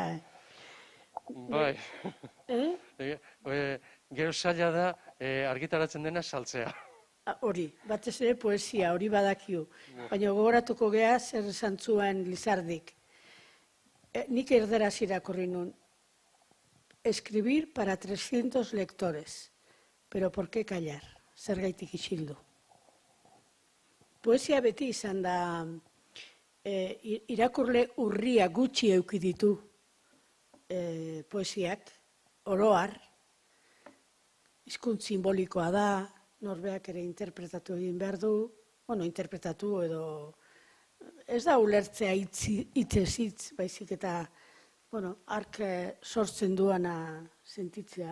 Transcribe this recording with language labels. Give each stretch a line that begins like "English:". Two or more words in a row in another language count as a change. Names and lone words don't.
Basque: Bai. Gero zaila da argitaratzen dena saltzea. Hori, batez ere poesia, hori badakiu. Baina gogoratuko gea zer esan zuen Lizardik. Nik erderaz irakurri nun.
Spanish: Escribir para 300 lectores. Pero por qué callar?
Basque: Zergaitik isildu. Poesia beti izan da irakurle urria gutxi euki ditu poesiak, oroar, hizkuntz simbolikoa da, norbeak ere interpretatu egin behar du, interpretatu edo ez da ulertzea hitzez hitz, baizik eta ark sortzen duana sentitzea.